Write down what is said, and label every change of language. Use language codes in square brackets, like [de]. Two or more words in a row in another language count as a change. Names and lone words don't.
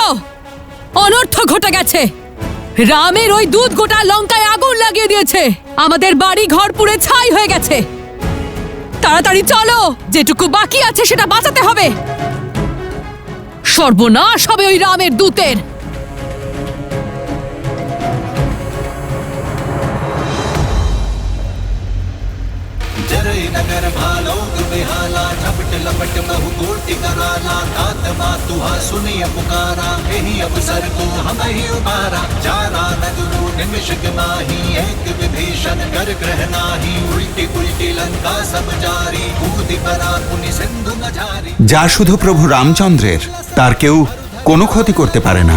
[bn] অনর্থ ঘটে গেছে। রামের ওই দুধ গোটা লঙ্কায় আগুন লাগিয়ে দিয়েছে। আমাদের বাড়ি ঘর পুড়ে ছাই হয়ে গেছে। তাড়াতাড়ি চলো, যেটুকু বাকি আছে সেটা বাঁচাতে হবে। সর্বনাশ হবে ওই রামের দূতের। [awa] नगर भालोग बेहाला झपट लपट बहु कोटि कराला तात मातुहा सुनिय पुकारा यही अवसर को हम ही उबारा जारा नगरो निमिषक माही एक विभीषण कर ग्रह नाही उल्टी पुल्टी लंका सब जारी कूदि परा पुनि सिंधु न जारी। [bn] যা শুধু প্রভু রামচন্দ্রের, তার কেউ কোনো ক্ষতি করতে পারে না।